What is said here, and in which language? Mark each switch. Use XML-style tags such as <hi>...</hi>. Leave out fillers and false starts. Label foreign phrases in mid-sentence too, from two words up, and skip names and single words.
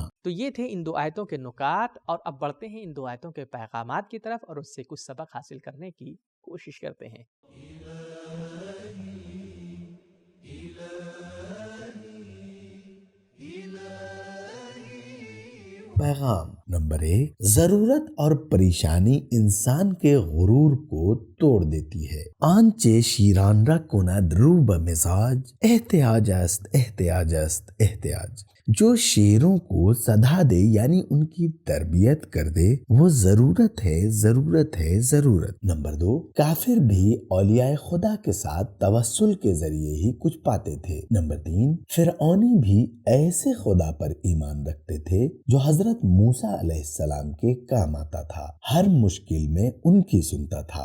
<ur>تو یہ تھے ان 2 آیتوں کے نکات، اور اب بڑھتے ہیں ان 2 آیتوں کے پیغامات کی طرف اور اس سے کچھ سبق حاصل کرنے کی کوشش کرتے ہیں۔ پیغام نمبر 1، ضرورت اور پریشانی انسان کے غرور کو توڑ دیتی ہے۔</ur> <fa>آنچه شیران را کند رو به مزاج، احتیاج است احتیاج است احتیاج۔</fa> <ur>جو شیروں کو سدھا دے یعنی ان کی تربیت کر دے وہ ضرورت ہے ضرورت ہے ضرورت۔ نمبر 2، کافر بھی اولیاء خدا کے ساتھ توسل کے ذریعے ہی کچھ پاتے تھے۔ نمبر 3، فرعونی بھی ایسے خدا پر ایمان رکھتے تھے جو حضرت موسیٰ علیہ السلام کے کام آتا تھا، ہر مشکل میں ان کی سنتا تھا۔</ur>